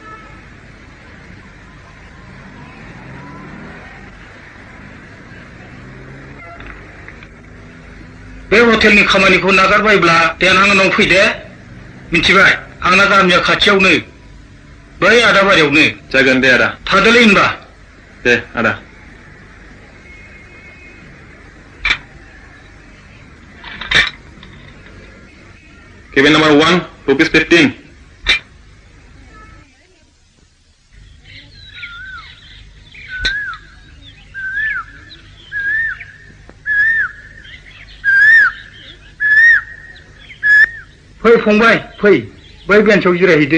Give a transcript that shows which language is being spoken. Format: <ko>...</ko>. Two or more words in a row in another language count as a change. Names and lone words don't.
<brx>बे हटेलनि खामानिखौ नागारबायब्ला देनां आंनाव फैदे मिथिबाय आंना गामिया खाथियावनो बै आदाबारियावनो जागोन दे आदा थादोलै होनबा दे आदा</brx> <en>Cabin number 1, rupees 15.</en> <brx>फै फंबाय फै बै बेन्सआव जिरायहैदो</brx>